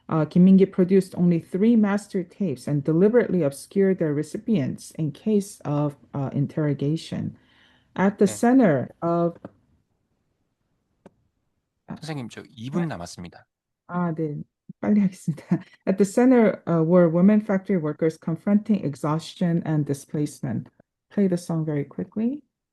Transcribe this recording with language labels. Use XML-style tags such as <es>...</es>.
<en>Kim Min-gi produced only 3 master tapes and deliberately obscured their recipients in case of interrogation. At the center of</en> <ko>선생님, 저 2분 남았습니다. 네. 빨리 하겠습니다.</ko> <en>At the center were women factory workers confronting exhaustion and displacement. Play the song very quickly.</en>